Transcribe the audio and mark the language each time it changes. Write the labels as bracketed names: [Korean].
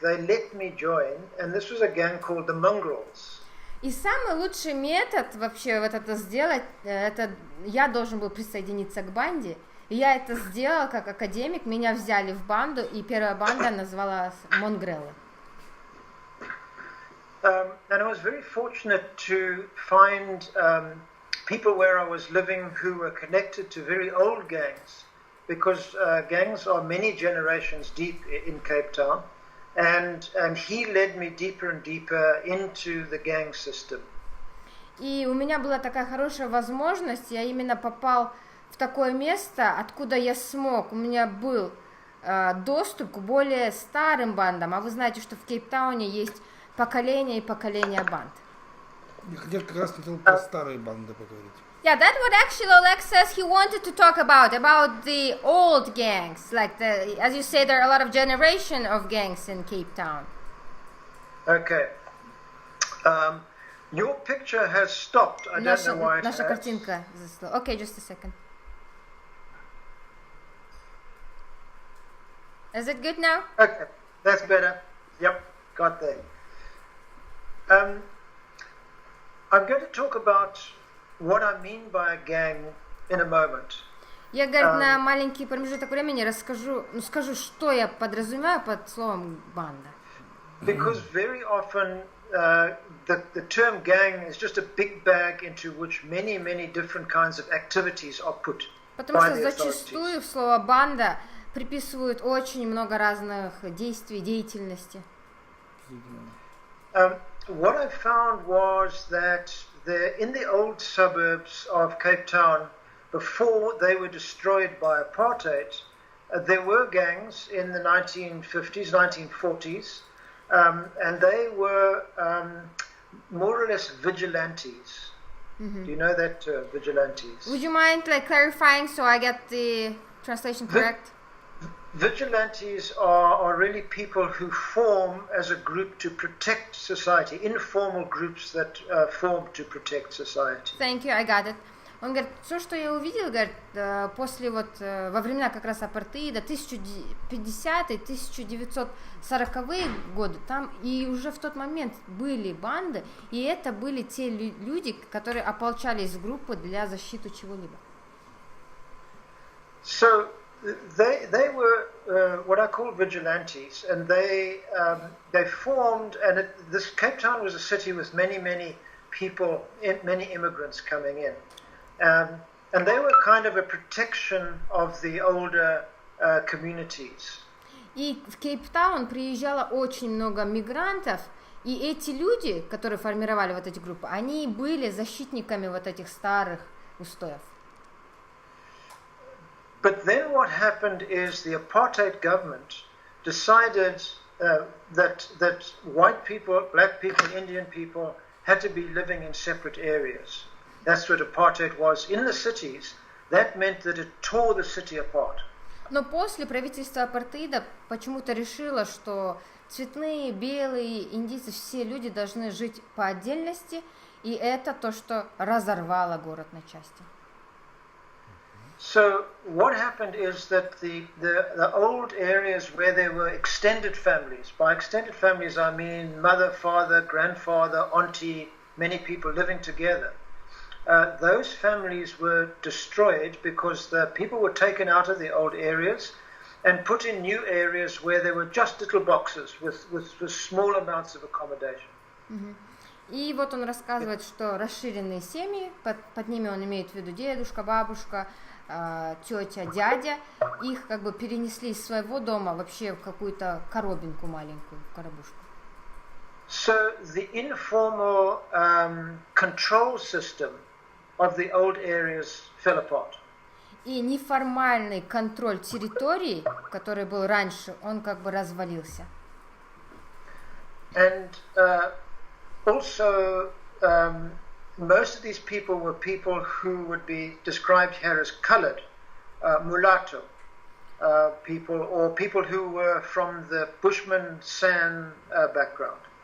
[English] They let me join, and this was a gang called the Mongrels. [Russian] И самый лучший метод вообще вот это сделать, это я должен был присоединиться к банде. И я это сделала как академик, меня взяли в банду, и первая банда называлась Монгрелы. [English] And I was very fortunate to find people where I was living who were connected to very old gangs, because gangs are many generations deep in Кейптаун. And he led me deeper and deeper into the gang system. [Russian] И у меня была такая хорошая возможность, я именно попал в такое место, откуда я смог, у меня был доступ к более старым бандам, а вы знаете, что в Кейптауне есть поколения и поколения банд. Я как раз хотел про старые банды поговорить. [English] Yeah, that's what actually Oleg says he wanted to talk about the old gangs. Like, as you say, there are a lot of generation of gangs in Кейптаун. Okay. Your picture has stopped. I don't know why it [Russian] Наша [English] has. [Russian] картинка засла. [English] Okay, just a second. Is it good now? Okay, that's better. Yep, got there. I'm going to talk about what I mean by a gang in a moment. [Russian] Я, говорит, на маленький промежуток времени скажу, что я подразумеваю под словом банда. [English] Because very often the term gang is just a big bag into which many, many different kinds of activities are put. [Russian] Потому что зачастую в слово банда приписывают очень много разных действий, деятельности. [English] What I found was that in the old suburbs of Кейптаун, before they were destroyed by apartheid, there were gangs in the 1950s, 1940s, and they were more or less vigilantes. Mm-hmm. Do you know that term, vigilantes? Would you mind clarifying so I get the translation correct? Vigilantes are really people who form as a group to protect society, informal groups that form to protect society. Thank you, I got it. [Russian] Он говорит, все, что я увидел, говорит, после во времена как раз апартеида, 1050-е, 1940-е годы, там и уже в тот момент были банды, и это были те люди, которые ополчались в группы для защиты чего-либо. [English] So they were what I call vigilantes, and they formed, and this Кейптаун was a city with many people, many immigrants coming in. And they were kind of a protection of the older communities. [Russian] И в Кейптаун приезжало очень много мигрантов, и эти люди, которые формировали вот эти группы, они были защитниками вот этих старых устоев. [English] But then what happened is the apartheid government decided that white people, black people, Indian people had to be living in separate areas. That's what apartheid was in the cities. That meant that it tore the city apart. [Russian] Но после правительства апартеида почему-то решило, что цветные, белые, индийцы, все люди должны жить по отдельности, и это то, что разорвало город на части. [English] So what happened is that the old areas where there were extended families, by extended families I mean mother, father, grandfather, auntie, many people living together, those families were destroyed because the people were taken out of the old areas and put in new areas where there were just little boxes with small amounts of accommodation. Mm-hmm. [Russian] И вот он рассказывает, что расширенные семьи, под ними он имеет в виду дедушка, бабушка, тетя, дядя, их как бы перенесли из своего дома вообще в какую-то коробинку маленькую, коробушку. [English] So the informal control system of the old areas fell apart. [Russian] И неформальный контроль территории, который был раньше, он как бы развалился. [English] And also most of these people were people who would be described here as colored, mulatto people, or people who were from the Bushman San background.